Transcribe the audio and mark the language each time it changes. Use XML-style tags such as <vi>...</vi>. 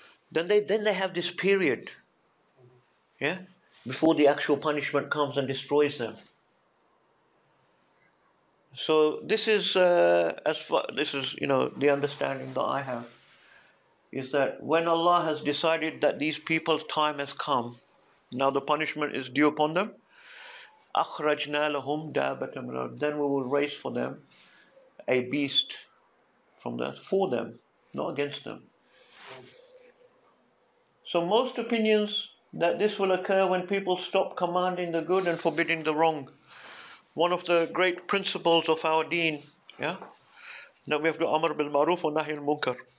<en>Then they have this period, before the actual punishment comes and destroys them. So this is this is the understanding that I have is that when Allah has decided that these people's time has come, now the punishment is due upon them.</en> <ar>أخرجنا لهم دابة من الأرض.</ar> <en>Then we will raise for them a beast from the for them, not against them. So most opinions that this will occur when people stop commanding the good and forbidding the wrong. One of the great principles of our deen, that we have to</en> <ar>amr bil ma'ruf wa nahy al munkar.</ar>